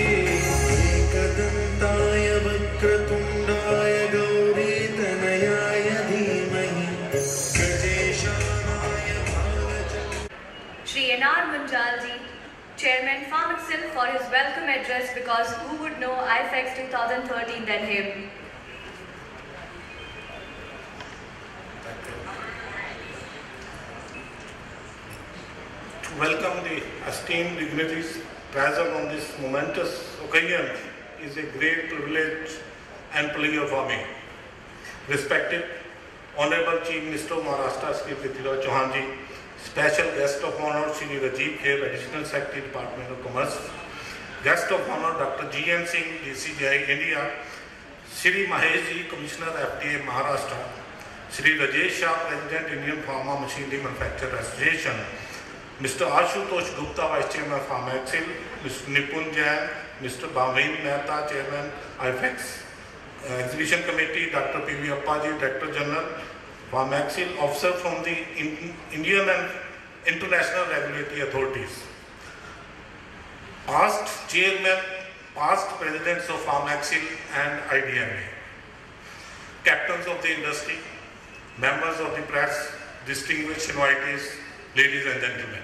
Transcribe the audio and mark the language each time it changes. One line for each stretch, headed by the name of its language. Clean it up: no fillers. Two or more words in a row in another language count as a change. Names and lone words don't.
Sanskrit: एकदन्ताय वक्रतुण्डाय गौरीतनयाय धीमहि गजेशाय
English: N.R. Munjalji, Chairman Pharmexcil, for his welcome address, because who would know IFEX 2013 than him? To welcome the esteemed dignitaries present on this momentous occasion is a great privilege and pleasure for me. Respected Honorable Chief Minister of Maharashtra, Shri Prithviraj Chauhan Ji, Special Guest of Honor, Shri Rajiv Kher, Additional Secretary, Department of Commerce, Guest of Honor, Dr. G.N. Singh, DCGI, India, Shri Mahesh Ji, Commissioner, FDA, Maharashtra, Shri Rajesh Shah, President, Indian Pharma Machinery Manufacturer Association, Mr. Ashutosh Gupta, Vice Chairman of Pharmexcil, Mr. Nipun Jain, Mr. Bhavin Mehta, Chairman, IFEX, Exhibition Committee, Dr. P.V. Appaji, Director General, Pharmexcil, officer from the Indian and international regulatory authorities, past chairman, past presidents of Pharmexcil and IDMA, captains of the industry, members of the press, distinguished invitees, ladies and gentlemen.